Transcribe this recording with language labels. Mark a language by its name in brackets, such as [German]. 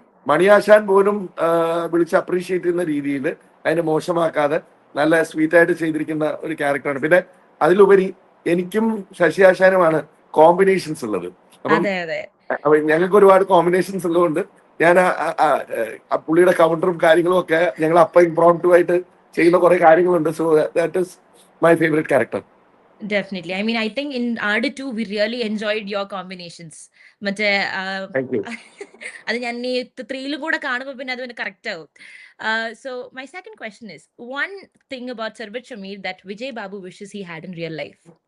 [Malayalam] മണിയാശാൻ പോലും വിളിച്ച് അപ്രീഷിയേറ്റ് ചെയ്യുന്ന രീതിയിൽ അതിനെ മോശമാക്കാതെ നല്ല സ്വീറ്റ് ആയിട്ട് ചെയ്തിരിക്കുന്ന ഒരു ക്യാരക്ടറാണ്. പിന്നെ അതിലുപരി എനിക്കും ശശി ആശാനുമാണ് കോമ്പിനേഷൻസ് ഉള്ളത്. അപ്പം അതെ അതെ. ഞങ്ങൾക്ക് ഒരുപാട് കോമ്പിനേഷൻസ് ഉള്ളതുകൊണ്ട് ഞാൻ പുള്ളിയുടെ കൗണ്ടറും കാര്യങ്ങളും ഒക്കെ ഞങ്ങൾ അപ്പ ഇംപ്രോംപ്റ്റു ആയിട്ട് ചെയ്യുന്ന കുറെ കാര്യങ്ങളുണ്ട്. [English] So that is my favourite character. Definitely. I mean, I think in Aadu 2, we really enjoyed your combinations. [Malayalam] മറ്റേ താങ്ക് യു. അത് ഞാൻ ഈ 3-ലും കൂടെ കാണുമ്പോൾ പിന്നെ അത് പിന്നെ കറക്റ്റ് ആവും. [English] So my second question is, one thing about Sarvaj Shamir that Vijay Babu wishes he had in real life.